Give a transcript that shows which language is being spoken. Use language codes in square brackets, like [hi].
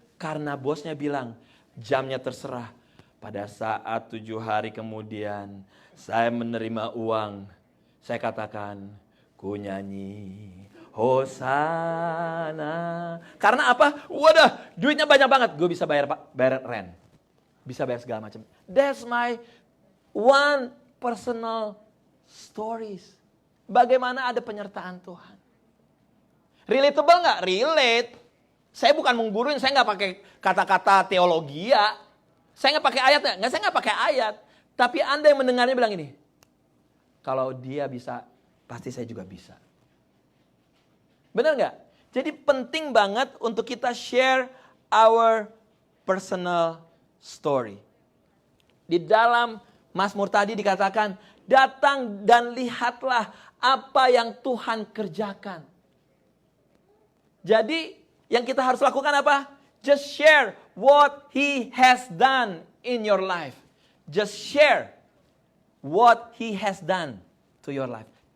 [id] Karena bosnya bilang, jamnya terserah. Pada saat 7 hari kemudian, saya menerima uang. Saya katakan, ku nyanyi Hosana. Karena apa? Wadah, duitnya banyak banget. Gue bisa bayar rent. Bisa bayar segala macam. [en] That's my one personal stories. [id] Bagaimana ada penyertaan Tuhan. Relatable gak? Relate. Saya bukan mengguruin, saya gak pakai kata-kata teologi ya. Saya gak pakai ayat ya? Nggak, saya gak pakai ayat. Tapi Anda yang mendengarnya bilang ini. Kalau dia bisa, pasti saya juga bisa. Benar gak? Jadi penting banget untuk kita share [en] our personal story. [id] Di dalam Mazmur tadi dikatakan, datang dan lihatlah apa yang Tuhan kerjakan. Jadi yang kita harus lakukan apa? [en] Just share what He has done in your life. Just share what He has done to your life.